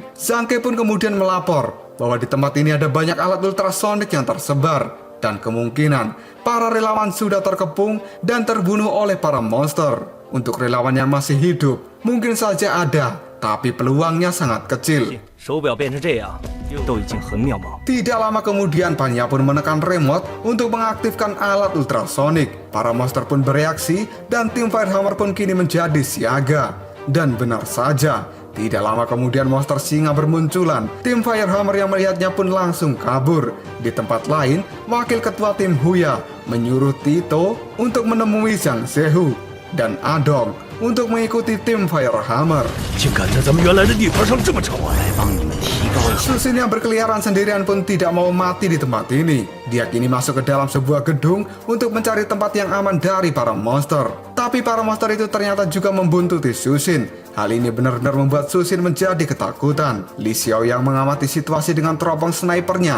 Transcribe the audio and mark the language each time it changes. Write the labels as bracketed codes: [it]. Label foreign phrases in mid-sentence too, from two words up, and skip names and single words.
[id] Zhang Ke pun kemudian melapor bahwa di tempat ini ada banyak alat ultrasonik yang tersebar, dan kemungkinan para relawan sudah terkepung dan terbunuh oleh para monster. Untuk relawan yang masih hidup, mungkin saja ada, tapi peluangnya sangat kecil. [zh] 手表变成这样，都已经很渺茫。 [id] Tidak lama kemudian, Panya pun menekan remote untuk mengaktifkan alat ultrasonik. Para monster pun bereaksi dan tim Firehammer pun kini menjadi siaga. Dan benar saja, tidak lama kemudian monster singa bermunculan. Tim Firehammer yang melihatnya pun langsung kabur. Di tempat lain, wakil ketua tim Huya menyuruh Tito untuk menemui Zhang Zehu dan Adong untuk mengikuti tim Firehammer. [zh] 竟敢在咱们原来的地盘上这么吵！ [id] Susin yang berkeliaran sendirian pun tidak mau mati di tempat ini. Dia kini masuk ke dalam sebuah gedung untuk mencari tempat yang aman dari para monster. Tapi para monster itu ternyata juga membuntuti Susin. Hal ini benar-benar membuat Susin menjadi ketakutan. Li Xiao yang mengamati situasi dengan teropong snipernya.